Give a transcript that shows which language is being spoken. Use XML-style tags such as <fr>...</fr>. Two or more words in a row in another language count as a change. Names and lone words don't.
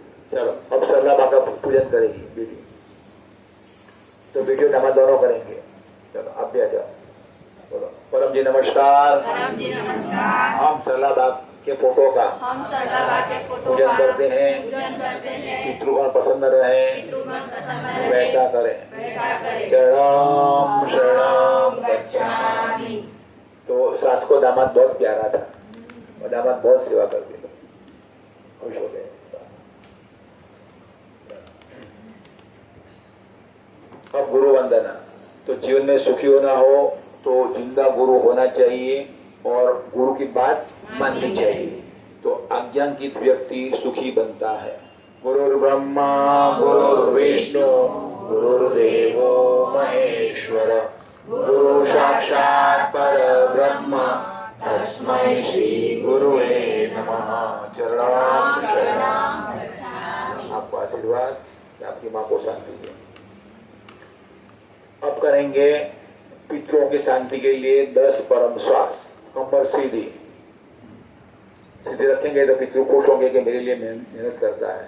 <hi>चलो अब सलाबा का पूजन करेगी बेटी। तो बेटियों दामाद दोनों करेंगे। चलो आप भी आ जाओ। बोलो परम जी नमस्कार। परम जी नमस्कार। हम सलाबा के फोटो का हम सलाबा के फोटो पूजन का करते हैं। पूजन करते हैं। पितृगण प्रसन्न रहे, पितृगण प्रसन्न रहे, वैसा करें। वैसा करें।</hi> <pi>शरणम शरणम गच्छामि।</pi> <hi>तो सास को दामाद बहुत प्यारा था और दामाद बहुत सेवा करते थे, खुश हो गए। अब गुरु वंदना। तो जीवन में सुखी होना हो तो जिंदा गुरु होना चाहिए और गुरु की बात माननी चाहिए। तो आज्ञांकित व्यक्ति सुखी बनता है।</hi> <sa>गुरुर् ब्रह्मा गुरुर्विष्णु गुरुर्देवो महेश्वर गुरु साक्षात् परब्रह्म तस्मै श्री गुरुवे नमः।</sa> <pi>चरणाम शरणम गच्छामि।</pi> <hi>आपको आशीर्वाद, आपकी माँ को शांति दे। अब करेंगे पितरों की शांति के लिए 10 परम श्वास। कमर सीधी सीधी रखेंगे तो पितृ खुश होंगे कि मेरे लिए मेहनत करता है।</hi>